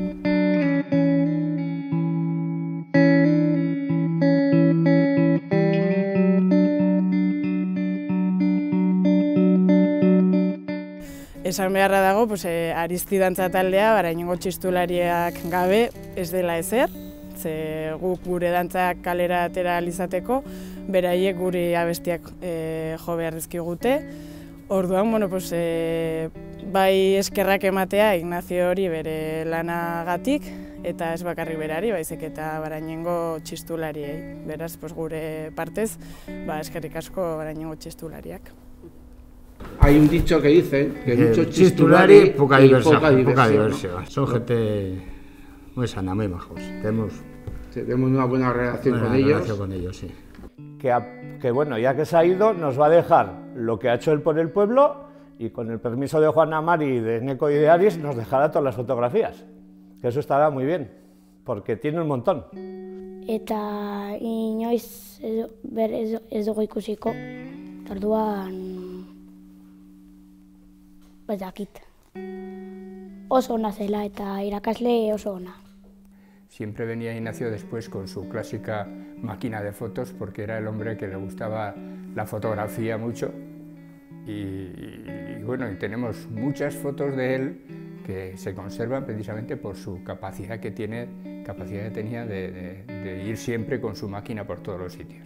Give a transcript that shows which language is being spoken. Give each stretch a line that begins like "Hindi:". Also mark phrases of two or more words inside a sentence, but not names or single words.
Basque: Esan beharra dago, Aristidantza taldea, Baraingo txistulariak gabe ez dela ezer, ze guk gure dantzak kalera atera alizateko, beraiek guri abestiak jo behar dizkigute. Orduan, bai eskerrak ematea Ignacio hori bere lanagatik, eta ez bakarrik berari, baizik eta Baraingo txistulariei. Beraz, gure partez, eskerrik asko Baraingo txistulariak.
Spanish: Hay un dicho que dice que mucho chistulari y poca diversión. ¿no? Son gente muy sana, muy majos. Tenemos una buena relación con ellos. Sí. que bueno, ya que se ha ido, nos va a dejar lo que ha hecho él por el pueblo y con el permiso de Juana Mari, de Neco y de Aris, nos dejará todas las fotografías. Que eso estará muy bien, porque tiene un montón.
Basque: Eta inoiz ez dugu ikusiko, orduan ez dakit. Oso ona zela eta irakasle oso ona.
Spanish: Siempre venía Ignacio después con su clásica máquina de fotos porque era el hombre que le gustaba la fotografía mucho y bueno, y tenemos muchas fotos de él que se conservan precisamente por su capacidad que tenía de ir siempre con su máquina por todos los sitios.